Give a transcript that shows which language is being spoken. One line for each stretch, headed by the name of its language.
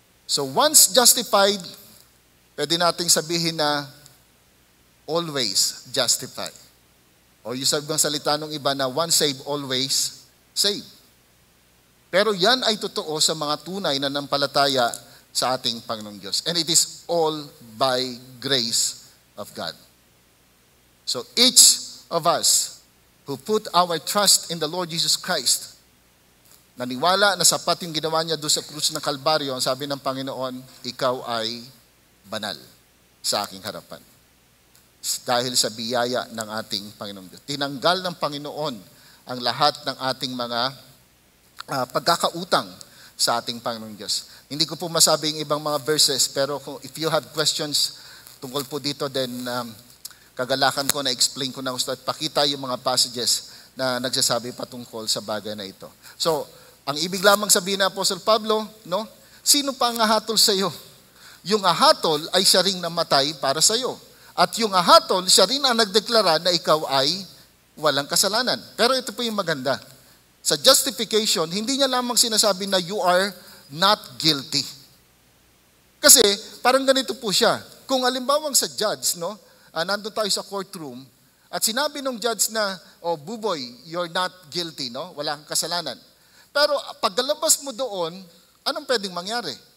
Filipino: So once justified, pwede nating sabihin na
English: always justified.
Filipino: O yung sabi ng salita ng iba na
English: once saved, always saved.
Filipino: Pero yan ay totoo sa mga tunay na nampalataya sa ating Panginoong Diyos.
English: And it is all by grace of God. So each of us who put our trust in the Lord Jesus Christ,
Filipino: naniwala na sapat yung ginawa niya doon sa krus ng Kalbaryo, ang sabi ng Panginoon, ikaw ay banal sa aking harapan. Dahil sa biyaya ng ating Panginoong Diyos. Tinanggal ng Panginoon ang lahat ng ating mga pagkakautang sa ating Panginoong Diyos. Hindi ko po masabi yung ibang mga verses, pero
English: if you have questions
Filipino: tungkol po dito, then kagalakan ko na explain ko na gusto at pakita yung mga passages na nagsasabi patungkol sa bagay na ito. So, ang ibig lamang sabihin ng Apostle Pablo, no? Sino pa ang ahatol sa iyo? Yung ahatol ay siya ring namatay para sa iyo. At yung ahatol, siya rin ang nagdeklara na ikaw ay walang kasalanan. Pero ito po yung maganda. Sa justification, hindi niya lamang sinasabi na
English: you are not guilty.
Filipino: Kasi parang ganito po siya. Kung alimbawang sa judge, no, nandun tayo sa courtroom, at sinabi ng judge na, oh buboy,
English: you're not guilty,
Filipino: no? Wala kang kasalanan. Pero pagkalabas mo doon, anong pwedeng mangyari?